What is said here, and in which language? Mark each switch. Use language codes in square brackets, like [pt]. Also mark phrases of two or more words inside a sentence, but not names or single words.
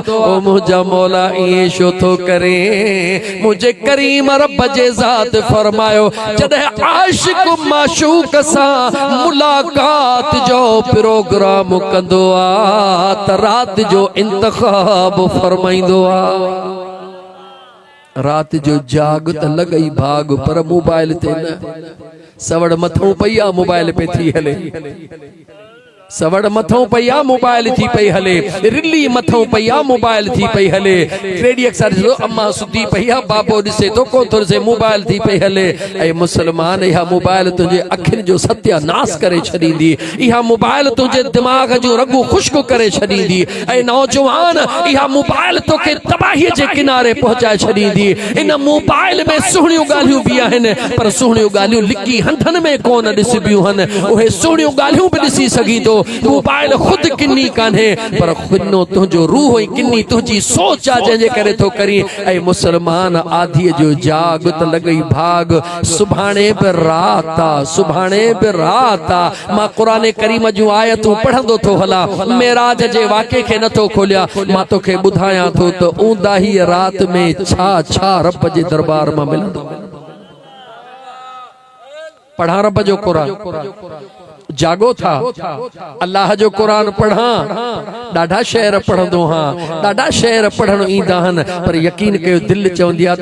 [sd] ओ मुझा मौला ये शो तो करे मुझे करीम रब जे ज़ात फरमायो जॾहिं आशिक माशूक सां मुलाकात जो प्रोग्राम कंदो आ त रात जो इंतखाब फरमाइंदो आ। रात जो जाग त लगई भाग पर मोबाइल ते न सवड़ मथों पई मोबाइल पे थी हले, सवड़ मथों पई मोबाइल थी पई हले, रिली मथों पई मोबाइल थी पई हले, रेडियो सर अम्मा सुधी पई बाबो दिसे तो को थोर से मोबाइल थी पई हले। ऐ मुसलमान इहा मोबाइल तुझे अखिन जो सत्यानाश करे छडींदी, इहा मोबाइल तुझे दिमाग जो रगू खुश्क करे छडींदी। ऐ नौजवान इहा मोबाइल तो के तबाही जे किनारे पहुंचाए छडींदी। इन मोबाइल में सुहणियों गालियों भी आहिन पर सुहणियों गालियों लिकी हंधन में कोन दिसबियूं हन, ओहे सुहणियों गालियों भी दिसी सगी तो मोबाइल खुद किन्नी कान्हे पर खुदनो तुझो रूह किन्नी तुझी सोच आ जंहिंजे करे तो करी। ऐ मुसलमान आधी जो जाग त लगई भाग सुभाणे बि रात आ, सुभाणे बि रात आ। मां कुरान करीम जूं आयतूं पढ़ंदो थो हला, मेराज जे वाक़े खे नथो खोलिया, मां तोखे ॿुधायां थो त ऊंदा ही रात में छा छा रब जे दरबार मां मिलंदो। पढ़ा रब जो कुरान, जागो था अल्लाह जो कुरान पढ़ा, ॾाढा शेर पढ़ंदो हाँ, ॾाढा शेर पढ़ण ईंदा हन पर यकीन कयो दिल चवंदी आ